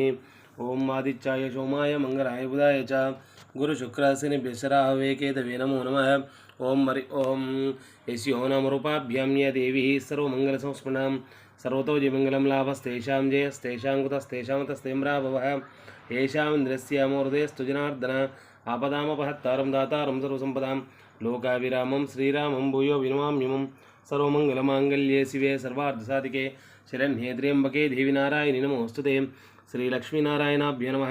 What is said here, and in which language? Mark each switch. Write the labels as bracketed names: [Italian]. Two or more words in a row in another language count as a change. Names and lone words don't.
[Sanskrit] ఓం ఆదిత్యాయ సోమాయ మంగళాయ బుధాయ చ గురుశుక్రశనిభ్యశ్చరాహవే కేతవే నమో నమః. ఓం మరి ఓం యస్యో నామరూపాభ్యాం యా దేవీ సర్వమంగళసంస్మృణాం సర్వతో జయమంగళం లాభస్తేషాం జయస్తేషాం కుతస్తేషాం తస్తేమ్రాభవః. येषामिन्द्रस्यामोहृदयस्तु जनार्दन आपदामपहत्तारं दातारं सर्वसम्पदां लोकाभिरामं श्रीरामं भूयो विनमाम्यमं सर्वमङ्गलमाङ्गल्ये शिवे सर्वार्थसाधिके शरण्ये त्र्यम्बके देवी नारायणि नमोऽस्तुते. श्रीलक्ष्मीनारायणाभ्यो नमः.